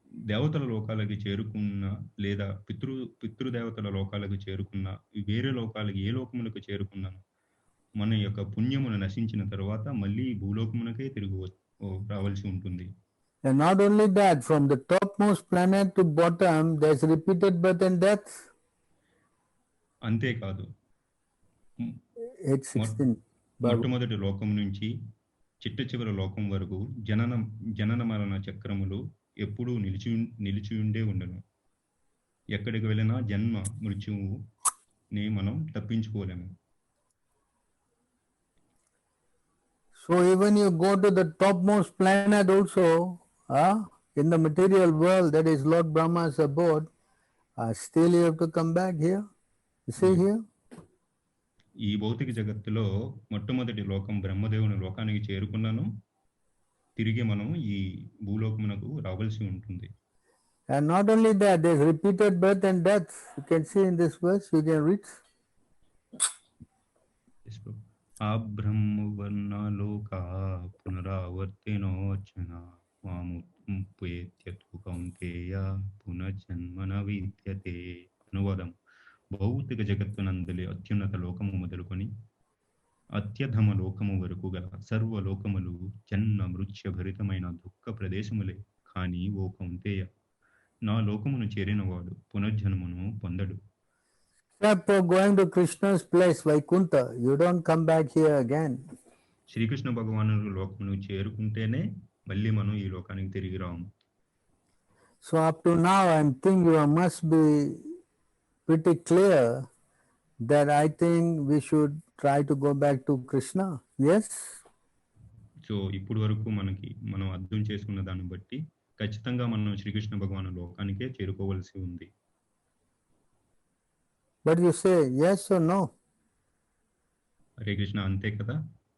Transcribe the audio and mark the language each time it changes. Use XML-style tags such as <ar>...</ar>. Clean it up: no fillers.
<te>దేవతల లోకాలకి చేరుకున్న లేదా పితృదేవతల లోకాలకు చేరుకున్న వేరే లోకాలకి ఏ లోకములకు చేరుకున్నాను మన యొక్క పుణ్యమును నశించిన తర్వాత మళ్ళీ భూలోకమునకే తిరిగి రావాల్సి ఉంటుంది.</te> <en>And not only that, from the topmost planet to bottom, there's repeated birth and death.</en> <te>అంతేకాదు,</te> <en>8:16.</en> <te>మొట్టమొదటి లోకం నుంచి చిట్ట చివరి లోకం వరకు జనన మరణ చక్రములు ఎప్పుడూ నిలిచి ఉండే ఉండను. ఎక్కడికి వెళ్ళినా జన్మ మృత్యువుని మనం తప్పించుకోలేము.</te> <en>So even you go to the topmost planet also, in the material world, that is Lord Brahma's abode, still you have to come back here. You see here?</en> <te>ఈ భౌతిక జగత్తులో మొట్టమొదటి లోకం బ్రహ్మదేవుని లోకానికి చేరుకున్నాను, తిరిగి మనం ఈ భూలోకమునకు రావాల్సి ఉంటుంది.</te> <en>And not only that, there's repeated birth and death. You can see in this verse, you can read.</en> <sa>ఆ బ్రహ్మవర్ణలోకా పునరావర్తినోచన మాముపేత్యతు కౌంతేయ పునర్జన్మన విద్యతే.</sa> <te>అనువాదం: భౌతిక జగత్తునందలి అత్యున్నత లోకము మొదలుకొని అత్యధమ లోకము వరకు గల సర్వలోకములు జన్మ మృత్యుభరితమైన దుఃఖ ప్రదేశములే. కానీ ఓ కౌంతేయ, నా లోకమును చేరినవాడు పునర్జన్మను పొందడు.</te> <en>Except for going to Krishna's place, Vaikuntha, you don't come back here again.</en> <te>Srikrishna భగవాను లోకమును చేరుకుంటేనే మళ్ళీ మనం ఈ లోకానికి తిరిగి రాము.</te> <en>So up to now, I think you must be pretty clear that I think we should try to go back to Krishna. Yes?</en> <te>So ఇప్పుడు వరకు మనం అర్థం చేసుకున్న దాన్ని బట్టి ఖచ్చితంగా మనం శ్రీకృష్ణ భగవాను లోకానికే చేరుకోవాల్సి ఉంది.</te> <en>But you say yes or no?</en> <te>Hare Krishna, అంతే కదా?</te>